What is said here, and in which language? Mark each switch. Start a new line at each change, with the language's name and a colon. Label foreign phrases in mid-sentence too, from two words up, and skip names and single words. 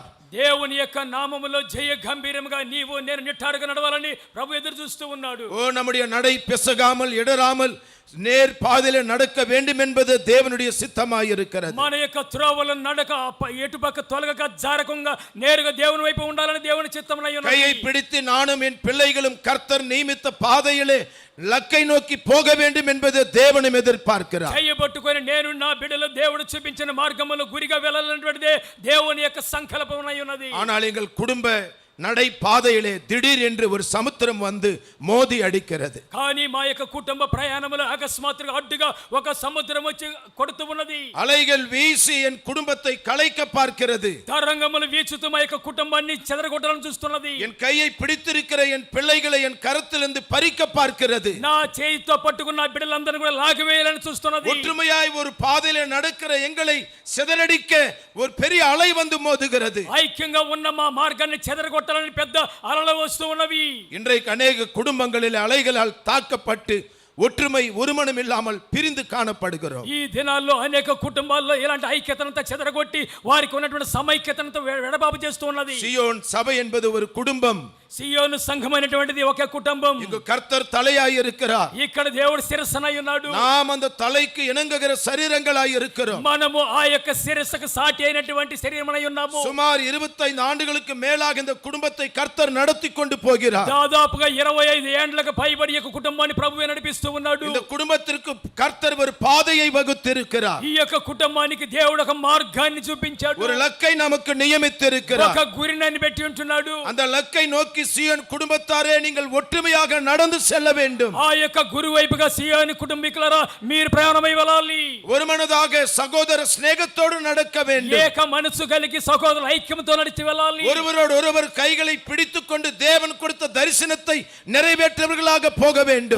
Telugu: దేవుని యొక్క నామములో జయ గంభీరముగా నీవు నేను నిట్టారుగా నడవాలని ప్రభు ఎదురు చూస్తూ ఉన్నాడు.
Tamil: ஓ நம்முடைய நடை பிசகாமல் இடராமல் நேர் பாதையிலே நடக்க வேண்டும் என்பது தேவனுடைய சித்தமாய் இருக்கிறது.
Telugu: మన యొక్క త్రోవల నడక ఎటుపక్క తొలగక జారకంగా నేరుగా దేవుని వైపు ఉండాలని దేవుని చిత్తమై ఉన్నది.
Tamil: கையை பிடித்து நானும் என் பிள்ளைகளும் கர்த்தர் நியமித்த பாதையிலே லக்கை நோக்கி போக வேண்டும் என்பது தேவனும் எதிர்பார்க்கிறார்.
Telugu: చెయ్యి పట్టుకొని నేను నా బిడ్డలు దేవుడు చూపించిన మార్గములో గురిగా వెళ్ళాలన్నటువంటిదే దేవుని యొక్క సంకల్పమై ఉన్నది.
Tamil: ஆனால் எங்கள் குடும்ப நடை பாதையிலே திடீர் என்று ஒரு சமுத்திரம் வந்து மோதி அடிக்கிறது.
Telugu: కానీ మా యొక్క కుటుంబ ప్రయాణములో అకస్మాత్తుగా అడ్డుగా ఒక సముద్రం వచ్చి కొడుతూ ఉన్నది.
Tamil: அலைகள் வீசி என் குடும்பத்தை கலைக்க பார்க்கிறது.
Telugu: తరంగములు వీచుతూ మా యొక్క కుటుంబాన్ని చెదరగొట్టాలని చూస్తున్నది.
Tamil: என் கையை பிடித்திருக்கிற என் பிள்ளைகளை என் கரத்திலிருந்து பறிக்க பார்க்கிறது.
Telugu: నా చేయితో పట్టుకున్న బిడ్డలందరినీ కూడా లాగివేయాలని చూస్తున్నది.
Tamil: ஒற்றுமையாய் ஒரு பாதையிலே நடக்கிற எங்களை சிதறடிக்க ஒரு பெரிய அலை வந்து மோதுகிறது.
Telugu: ఐక్యంగా ఉన్న మా మార్గాన్ని చెదరగొట్టాలని పెద్ద అలలు వస్తూ ఉన్నవి.
Tamil: இன்றைக்கு அநேக குடும்பங்களில் அலைகளால் தாக்கப்பட்டு ஒற்றுமை ஒருமனம் இல்லாமல் பிரிந்து காணப்படுகிறோம்.
Telugu: ఈ దినాల్లో అనేక కుటుంబాల్లో ఇలాంటి ఐక్యతనంతా చెదరగొట్టి వారికి ఉన్నటువంటి సమైక్యతనంతా వెడబాబు చేస్తూ ఉన్నది.
Tamil: சியோன் சபை என்பது ஒரு குடும்பம்.
Telugu: సియోను సంఘమైనటువంటిది ఒకే కుటుంబం.
Tamil: இங்கு கர்த்தர் தலையாய் இருக்கிறார்.
Telugu: ఇక్కడ దేవుడు శిరస్సునై ఉన్నాడు.
Tamil: நாம் அந்த தலைக்கு இணங்குகிற சரீரங்களாய் இருக்கிறோம்.
Telugu: మనము ఆ యొక్క శిరస్సుకు సాటి అయినటువంటి శరీరమై ఉన్నాము.
Tamil: சுமார் 25 ஆண்டுகளுக்கு மேலாக இந்த குடும்பத்தை கர்த்தர் நடத்தி கொண்டு போகிறார்.
Telugu: దాదాపుగా 25 ఏండ్లకు పైబడి యొక్క కుటుంబాన్ని ప్రభువే నడిపిస్తూ ఉన్నాడు.
Tamil: இந்த குடும்பத்திற்கு கர்த்தர் ஒரு பாதையை வகுத்திருக்கிறார்.
Telugu: ఈ యొక్క కుటుంబానికి దేవుడు ఒక మార్గాన్ని చూపించాడు.
Tamil: ஒரு லக்கை நமக்கு நியமித்திருக்கிறார்.
Telugu: ఒక గురిని పెట్టి ఉంటున్నాడు.
Tamil: அந்த லக்கை நோக்கி சீயோன் குடும்பத்தாரே நீங்கள் ஒற்றுமையாக நடந்து செல்ல வேண்டும்.
Telugu: ఆ యొక్క గురు వైపుగా సియోను కుటుంబీకులారా మీరు ప్రయాణమై వెళ్ళాలి.
Tamil: ஒருமனதாக சகோதர சிநேகத்தோடு நடக்க வேண்டும்.
Telugu: ఏక మనసు కలిగి సహోదరుల ఐక్యంతో నడిచి వెళ్ళాలి.
Tamil: ஒருவரோடு ஒருவர் கைகளை பிடித்துக் கொண்டு தேவன் கொடுத்த தரிசனத்தை நிறைவேற்றவர்களாக போக வேண்டும்.